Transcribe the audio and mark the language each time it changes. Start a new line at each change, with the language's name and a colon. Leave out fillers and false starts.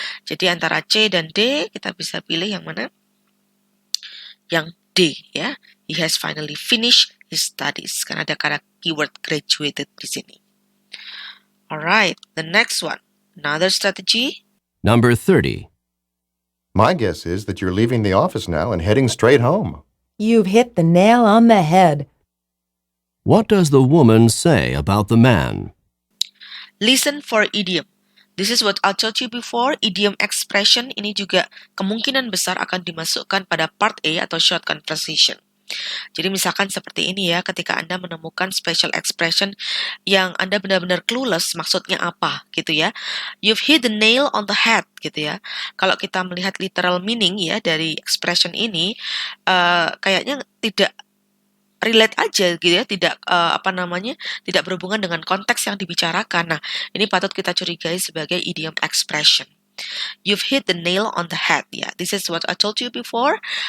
Indonesian: Jadi antara C dan D kita bisa pilih yang mana? Yang D ya.
English: He has finally finished his studies.
Indonesian: Karena ada kata keyword graduated di sini.
English: Alright, the next one. Another strategy. Number 30. My guess is that you're leaving the office now and heading straight home. You've hit the nail on the head. What does the woman say about the man? Listen for idiom. This is what I told you before.
Indonesian: Idiom expression ini juga kemungkinan besar akan dimasukkan pada part A atau short conversation. Jadi misalkan seperti ini ya, ketika Anda menemukan special expression yang Anda benar-benar clueless maksudnya apa gitu ya.
English: You've hit the nail on the head gitu ya.
Indonesian: Kalau kita melihat literal meaning ya dari expression ini, kayaknya tidak relate aja gitu ya, tidak tidak berhubungan dengan konteks yang dibicarakan. Nah, ini patut kita curigai sebagai idiom expression.
English: You've hit the nail on the head ya. This is what I told you before.